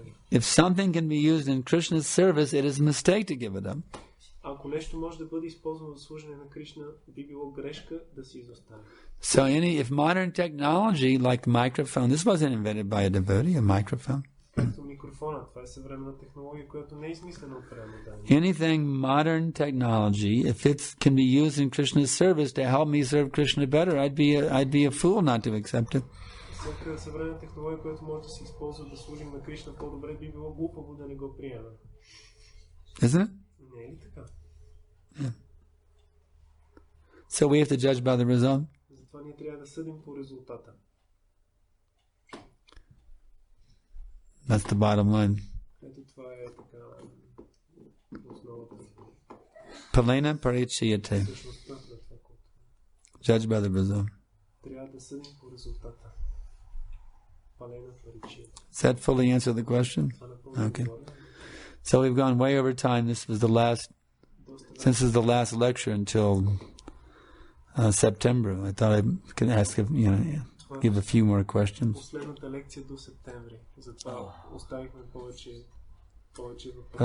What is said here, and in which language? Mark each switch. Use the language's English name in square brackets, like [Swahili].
[English] If something can be used in Krishna's service, it is a mistake to give it up. [Bulgarian] Ако нещо може да бъде използвано за служене на Кришна, би било грешка да се изостави. [English] So if modern technology like the microphone, this wasn't invented by a devotee, a microphone. [Bulgarian] Както микрофона, това е съвременна технология, която не е измислена от преводане. [English] Anything modern technology, if it can be used in Krishna's service to help me serve Krishna better, I'd be a fool not to accept it. [Bulgarian] Всяка съвременна технология, която може да се използва да служим на Кришна по-добре, би било глупаво да не го приемем. [English] Isn't it? [Bulgarian] Не е ли така? [English] Yeah. So we have to judge by the result. [Bulgarian] Затова ние трябва да съдим по резултата. [English] That's the bottom line. [Bulgarian] Ето това е така основата. [Sanskrit] Palena parichiyate. [Bulgarian] Същността на това, което [English] Judge by the result. [Bulgarian] трябва да съдим по резултата. [Sanskrit] Palena parichiyate. [English] Does that fully answer the question? Okay. So we've gone way over time. This was the last, since this is the last lecture until September. I thought I could ask if, give a few more questions. [Bulgarian] Последната лекция до септември. Затова оставихме повече въпроси.